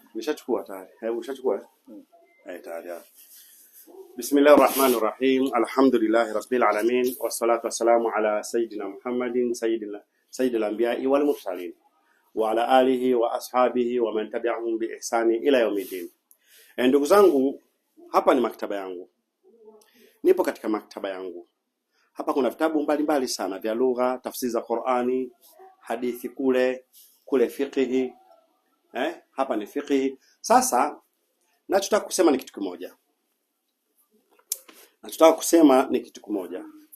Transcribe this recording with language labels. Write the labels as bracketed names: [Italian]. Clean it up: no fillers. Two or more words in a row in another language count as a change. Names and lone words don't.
[Swahili] Nishachukua tayari. Hebu ushachukua? Tayari. [Arabic] بسم الله الرحمن الرحيم الحمد لله رب العالمين والصلاة والسلام على سيدنا محمد سيد الأنبياء والمرسلين وعلى آله وأصحابه ومن تبعهم بإحسان إلى يوم الدين. [Swahili] Ndugu zangu, hapa ni maktaba yangu. Nipo katika maktaba yangu. Hapa kuna vitabu mbalimbali sana vya lugha, tafsiri za Qur'ani, hadithi kule fiqhi. Hapa ni fiqhi. Sasa nachotaka kusema ni kitu kimoja.